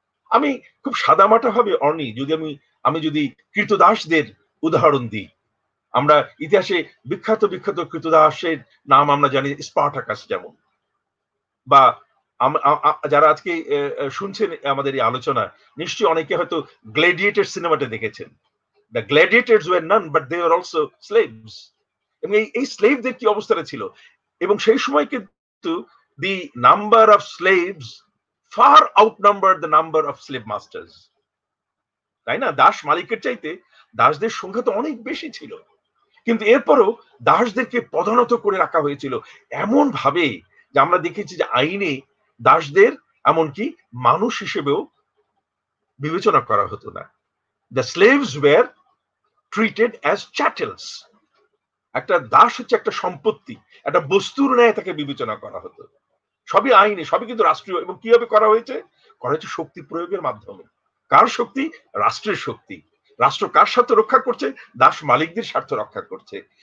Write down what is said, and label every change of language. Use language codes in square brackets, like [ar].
[bn] আমি খুব সাদামাটা ভাবে অর্নি যদি আমি যদি কৃতদাসদের উদাহরণ দিই, আমরা ইতিহাসে বিখ্যাত বিখ্যাত কৃতদাসের নাম আমরা জানি, স্পার্টাকাস যেমন, বা যারা আজকে শুনছেন আমাদের এই আলোচনা, নিশ্চয়ই অনেকে হয়তো গ্ল্যাডিয়েটর সিনেমাটা দেখেছেন। [en] The gladiators were none, but they were also slaves. [bn] এবং এই স্লেভদের কি অবস্থাটা ছিল, এবং সেই সময় কিন্তু [en] the number of slaves far outnumbered the number of slave masters, [bn] তাই না? দাস মালিকের চাইতে দাসদের সংখ্যা তো অনেক বেশি ছিল, কিন্তু এরপরও দাসদেরকে পদানত করে রাখা হয়েছিল এমন ভাবে যে আমরা দেখেছি যে আইনে দাসদের এমনকি মানুষ হিসেবেও বিবেচনা করা হতো না। [en] The slaves were treated as chattels. [bn] একটা দাস হচ্ছে একটা সম্পত্তি, একটা বস্তুর ন্যায় তাকে বিবেচনা করা হতো। সবই আইনে, সবই কিন্তু রাষ্ট্রীয়। এবং কিভাবে করা হয়েছে? করা হয়েছে শক্তি প্রয়োগের মাধ্যমে। কার শক্তি? রাষ্ট্রের শক্তি। রাষ্ট্র কার স্বার্থ রক্ষা করছে? দাস মালিকদের স্বার্থ রক্ষা করছে।